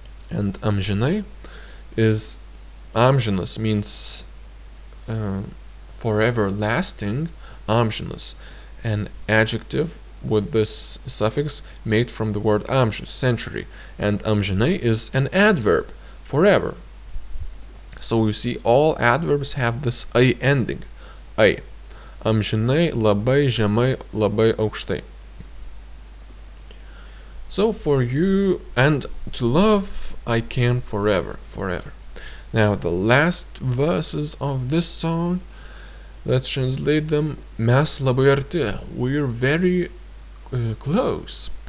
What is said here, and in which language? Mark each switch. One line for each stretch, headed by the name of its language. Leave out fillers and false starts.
English: And amžinai is amžinas, means forever lasting, amžinas, an adjective with this suffix made from the word amžius, century, and amžinai is an adverb, forever. So you see, all adverbs have this ai ending, ai.
Lithuanian: Amžinai, labai žemai, labai aukštai.
English: So for you, and to love, I can forever, forever. Now the last verses of this song, let's translate them.
Lithuanian: Mes labai arti,
English: we're very close.